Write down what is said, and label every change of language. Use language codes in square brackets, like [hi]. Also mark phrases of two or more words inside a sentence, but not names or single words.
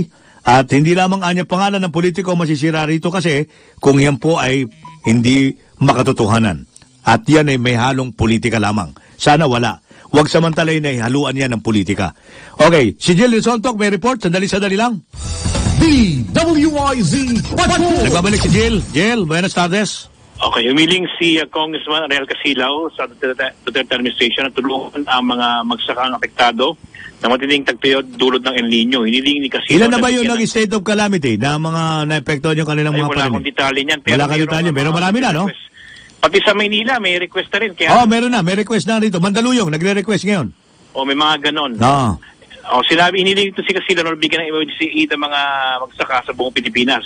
[tl] At hindi lamang anya pangalan ng politiko masisira rito kasi kung yan po ay hindi makatotohanan. At yan ay may halong politika lamang. Sana wala. Huwag samantalay na haluan yan ng politika. Okay, si Jill Sontok may report. Sandali lang. DWIZ Patrol! Nagbabalik si Jill. Jill, [es] buenas tardes. [tl] Okay, humiling si Congressman Ariel Casilaw sa Duterte administration na tulungan ang mga magsakang apektado na matinding tagtuyod dulot ng El Nino. Hiniling ni Casilaw. Ilan na ba yun ng [en] state of calamity [tl] na mga na-epektuhan yung kanilang mga wala akong detalye niyan. Wala kang detalye, pero marami na, no? Pati sa Maynila, may request na rin. Meron na. May request na rito. Mandaluyong, nagre-request ngayon. May mga ganon. No. Hiniling ito si Casilaw na bigyan ng [en] emergency aid [tl] ang mga magsaka sa buong Pilipinas.